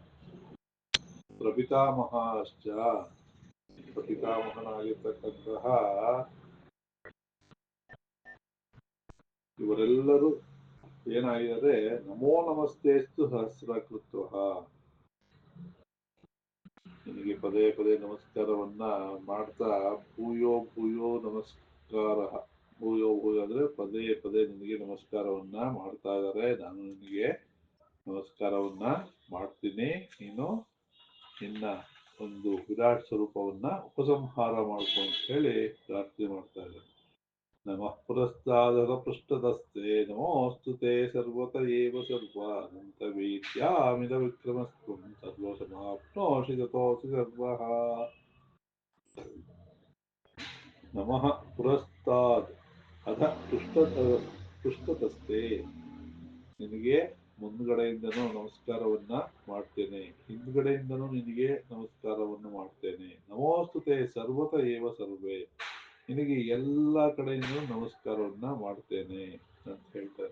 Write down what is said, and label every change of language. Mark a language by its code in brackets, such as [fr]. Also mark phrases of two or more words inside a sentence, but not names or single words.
[kn] ಪ್ರಪಿತಾಮಹಶ್ಚ ಪ್ರಪಿತಾಮಹನಾಗಿರ್ತಕ್ಕಂತಹ ಇವರೆಲ್ಲರೂ ಏನಾಗಿದ್ದಾರೆ, [sa] ನಮೋ ನಮಸ್ತೆಸ್ತು ಸಹಸ್ರಕೃತ್ವ, [kn] ನಿನಗೆ ಪದೇ ಪದೇ ನಮಸ್ಕಾರವನ್ನ ಮಾಡ್ತಾ, [sa] ಭೂಯೋ ಭೂಯೋ ನಮಸ್ಕಾರ, ಭೂಯೋ ಭೂಯೋ [kn] ಅಂದ್ರೆ ಪದೇ ಪದೇ ನಿನಗೆ ನಮಸ್ಕಾರವನ್ನ ಮಾಡ್ತಾ ಇದ್ದಾರೆ. ನಾನು ನಿನಗೆ ನಮಸ್ಕಾರವನ್ನ ಮಾಡ್ತೀನಿ, ನೀನು ನಿನ್ನ ಒಂದು ವಿರಾಟ್ ಸ್ವರೂಪವನ್ನ ಉಪಸಂಹಾರ ಮಾಡ್ಕೊ ಅಂತ ಹೇಳಿ ಪ್ರಾರ್ಥನೆ ಮಾಡ್ತಾ ಇದ್ದಾರೆ. [sa] ನಮಃ ಪುರಸ್ತಾದರ ಪೃಷ್ಠದಸ್ತೆ ನಮೋಸ್ತುತೆ ಸರ್ವತ ಏವ ಸರ್ವ ಅನಂತ ವೇದ್ಯಾಮಿದ ವಿಕ್ರಮಸ್ತ್ವಂ ಸರ್ವಸಮಾಪ್ನೋಷಿ ತತೋಸಿ ಸರ್ವಃ. ನಮಃ ಪುರಸ್ತಾದ್ ಅಥ ಪೃಷ್ಠತಸ್ತೆ, [kn] ನಿನಗೆ ಮುಂದ್ಗಡೆಯಿಂದನೂ ನಮಸ್ಕಾರವನ್ನ ಮಾಡ್ತೇನೆ, ಹಿಂದ್ಗಡೆಯಿಂದನೂ ನಿನಗೆ ನಮಸ್ಕಾರವನ್ನು ಮಾಡ್ತೇನೆ. [sa] ನಮೋಸ್ತುತೆ ಸರ್ವತ ಏವ ಸರ್ವೇ, [kn] ನಿನಗೆ ಎಲ್ಲ ಕಡೆಯಿಂದ ನಮಸ್ಕಾರವನ್ನ ಮಾಡ್ತೇನೆ ಅಂತ ಹೇಳ್ತಾನೆ.